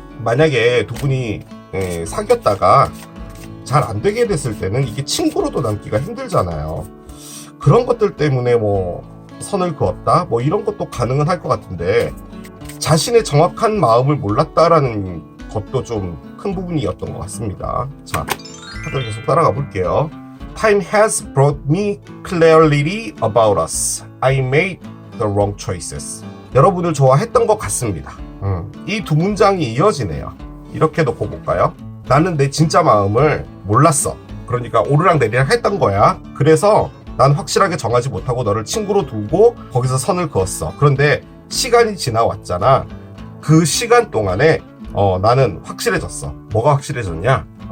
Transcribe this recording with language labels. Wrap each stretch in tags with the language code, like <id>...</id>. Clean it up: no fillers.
<ko>만약에 두 분이 사귀었다가 잘 안 되게 됐을 때는 이게 친구로도 남기가 힘들잖아요. 그런 것들 때문에 뭐 선을 그었다 뭐 이런 것도 가능은 할 것 같은데 자신의 정확한 마음을 몰랐다라는 것도 좀 큰 부분이었던 것 같습니다. 자, 카드를 계속 따라가 볼게요.</ko> <en>Time has brought me clarity about us. I made the wrong choices.</en> <ko>여러분을 좋아했던 것 같습니다. 이 두 문장이 이어지네요. 이렇게 놓고 볼까요? 나는 내 진짜 마음을 몰랐어. 그러니까 오르락 내리락 했던 거야. 그래서 난 확실하게 정하지 못하고 너를 친구로 두고 거기서 선을 그었어. 그런데 시간이 지나왔잖아. 그 시간 동안에 나는 확실해졌어. 뭐가 확실해졌냐?</ko>